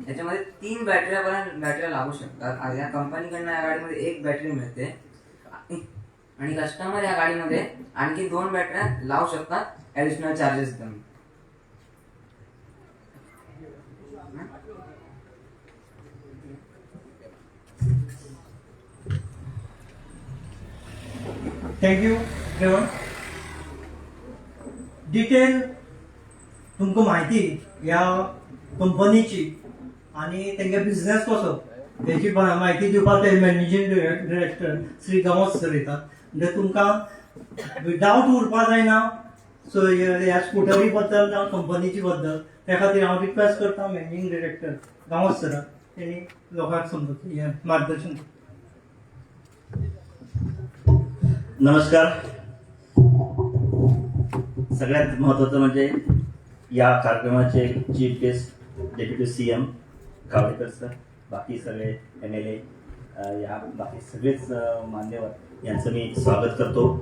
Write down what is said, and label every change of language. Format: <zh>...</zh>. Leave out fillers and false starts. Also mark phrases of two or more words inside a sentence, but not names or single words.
<mr>याच्यामध्ये 3 बॅटऱ्या लागू शकतात. या कंपनीकडनं या गाडीमध्ये 1 बॅटरी मिळते आणि कस्टमर या गाडीमध्ये आणखी 2 बॅटऱ्या लावू शकतात</mr> <en>additional charges</en> <mr>देऊन.</mr> <en>thank you Revant.</en> <kok>डिटेल तुमकां म्हायती ह्या कंपनीची आणि तेंगे बिझनेस कसो त्याची माहिती दिवपाक ते</kok> <en>managing director</en> <kok>श्री गांवस सर येतात. म्हणजे तुमकां डावट उरपा जायना. सो ह्या स्कूटरी बद्दल जावं कंपनीची बद्दल त्या खातीर हांव रिक्वेस्ट करता</kok> <en>managing director</en> <kok>गांवस सराक तेणी लोकांक समजून मार्गदर्शन.</kok> <mr>नमस्कार. सगळ्यात महत्त्वाचं म्हणजे या कार्यक्रमाचे</mr> <en>chief guest deputy CM</en> <mr>कावडेकर सर, बाकी सगळे MLA, या बाकी सगळेच मान्यवर यांचं मी स्वागत करतो.</mr>